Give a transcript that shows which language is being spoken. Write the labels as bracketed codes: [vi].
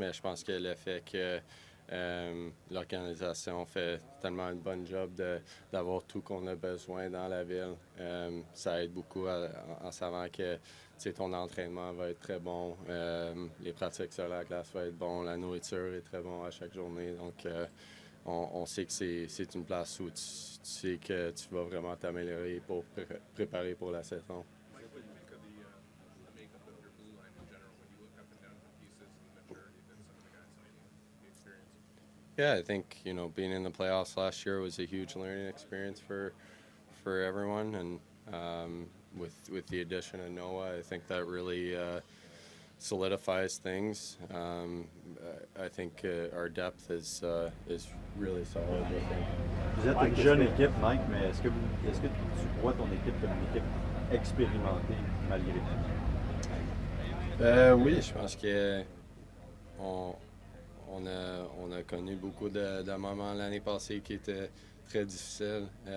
[fr] Mais je pense que le fait que l'organisation fait tellement un bon job d'avoir tout qu'on a besoin dans la ville, ça aide beaucoup en savant que ton entraînement va être très bon, les pratiques sur la glace vont être bon, la nourriture est très bon à chaque journée. Donc, on sait que c'est une place où tu sais que tu vas vraiment t'améliorer pour préparer pour la saison. [en] Mike, what do you think of the makeup of your blue line in general when you look up and down the pieces and the maturity that some of the guys might need, the experience? Yeah, I think being in the playoffs last year was a huge learning experience for everyone, and with the addition of Noah, I think that really solidifies things. I think our depth is really solid. I think. [fr] Vous êtes une jeune équipe, Mike, mais est-ce que tu vois ton équipe comme une équipe expérimentée malgré tout? Oui, je pense que on a connu beaucoup de moments l'année passée qui étaient très difficiles.